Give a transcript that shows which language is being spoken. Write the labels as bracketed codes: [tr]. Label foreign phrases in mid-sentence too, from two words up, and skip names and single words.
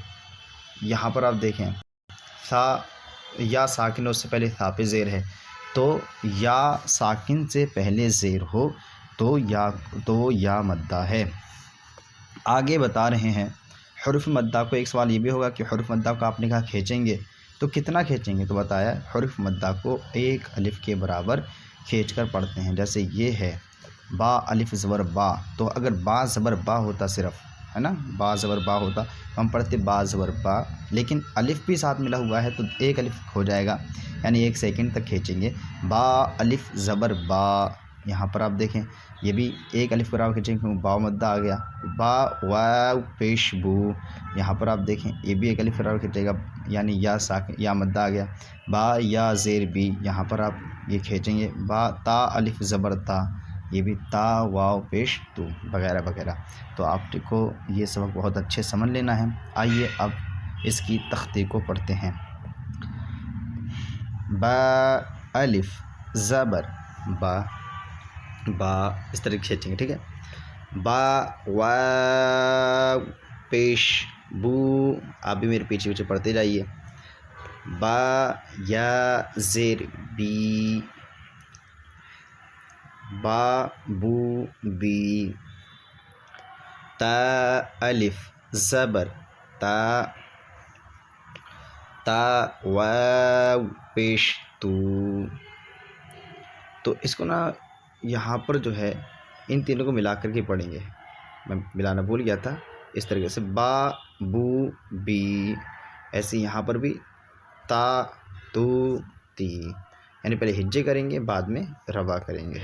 [ur] یہاں پر آپ دیکھیں تھا یا ساکن ہے، اس سے پہلے تھا پہ زیر ہے، تو یا ساکن سے پہلے زیر ہو تو یا مدہ ہے۔ آگے بتا رہے ہیں حرف مدہ کو، ایک سوال یہ بھی ہوگا کہ حرف مدہ کو آپ نے کہا کھینچیں گے تو کتنا کھینچیں گے؟ تو بتایا حرف مدہ کو ایک الف کے برابر کھینچ کر پڑھتے ہیں۔ جیسے یہ ہے با الف زبر با، تو اگر با زبر با ہوتا صرف، ہے نا، با زبر با ہوتا تو ہم پڑھتے با زبر با، لیکن الف بھی ساتھ ملا ہوا ہے تو ایک الف ہو جائے گا، یعنی 1 سیکنڈ تک کھینچیں گے۔ با الف زبر با، یہاں پر آپ دیکھیں یہ بھی ایک الف برابر کھینچیں گے کیونکہ با مدہ آ گیا۔ با واو پیش بو، یہاں پر آپ دیکھیں یہ بھی ایک الف برابر کھینچے گا، یعنی یا ساکن یا مدہ آ گیا۔ با یا زیر بی، یہاں پر آپ یہ کھینچیں گے۔ با تا الف زبر تا، یہ بھی تا واو پیش تو، وغیرہ وغیرہ۔ تو آپ کو یہ سبق بہت اچھے سمجھ لینا ہے۔ آئیے اب اس کی تختی کو پڑھتے ہیں۔ با الف زبر با، با اس طرح کھینچیں گے، ٹھیک ہے۔ با واو پیش بو، آپ بھی میرے پیچھے پیچھے پڑھتے جائیے۔ با یا زیر بی، با بو بی، تا الف زبر تا، تا واو پیش تو۔ تو اس کو نا یہاں پر جو ہے ان تینوں کو ملا کر کے پڑھیں گے، میں ملانا بھول گیا تھا۔ اس طریقے سے با بو بی، ایسے یہاں پر بھی تا تو تی، یعنی پہلے ہجے کریں گے بعد میں روا کریں گے۔